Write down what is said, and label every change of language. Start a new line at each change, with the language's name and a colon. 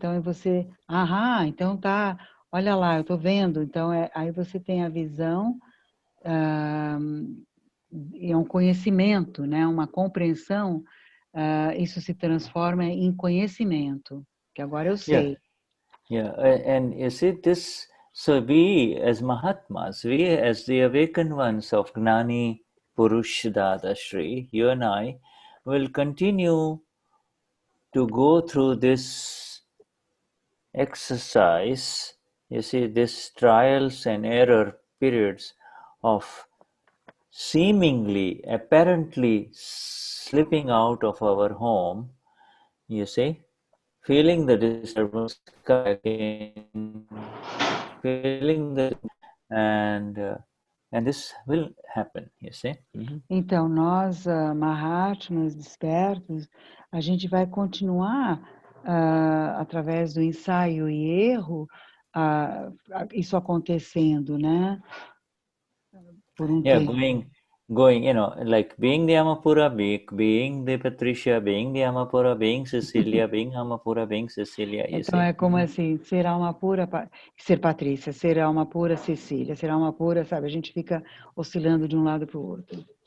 Portuguese: Então você, então tá, olha lá, eu estou vendo. Então aí você tem a visão, é um conhecimento, né? Uma compreensão. Isso se transforma em conhecimento, que agora eu sei.
English: Yeah, and you see this. So we as Mahatmas, we as the awakened ones of Gnani Purush Dadashri, you and I, will continue to go through this exercise, you see, this trials and error periods of seemingly, apparently slipping out of our home, you see, feeling the disturbance again, feeling the and this will happen, you see.
Portuguese: Então, nós, Mahatmas, despertos, a gente vai continuar, através do ensaio e erro, isso acontecendo, né? Por tempo.
English: Going, like being the Amapura, being the Patricia, being the Amapura, being Cecilia, being Amapura, being Cecilia, you
Portuguese: Então,
English: see.
Portuguese: é como assim, ser alma pura, ser Patrícia, ser alma pura, Cecília, ser alma pura, sabe? A gente fica oscilando de um lado para o outro.